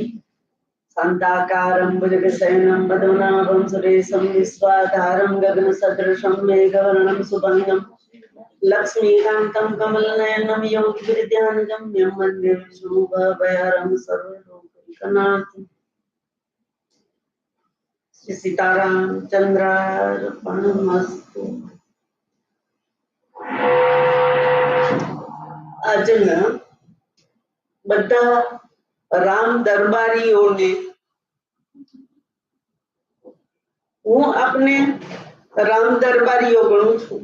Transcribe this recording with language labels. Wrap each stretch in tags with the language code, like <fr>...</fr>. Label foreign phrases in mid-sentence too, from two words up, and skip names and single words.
<sa>शान्ताकारं भुजगशयनं पद्मनाभं सुरेशं विश्वाधारं गगनसदृशं मेघवर्णं सुभङ्गं लक्ष्मीकान्तं कमलनयनं योगिविद्यानगम्यं वन्दे विष्णुभवभयहरं सर्वलोकैकनाथं। श्री सीताराम चंद्रार्पणमस्तु।</sa> <gu>આજના બધા રામ દરબારીઓને હું આપને રામ દરબારીઓ ગણું છું.</gu>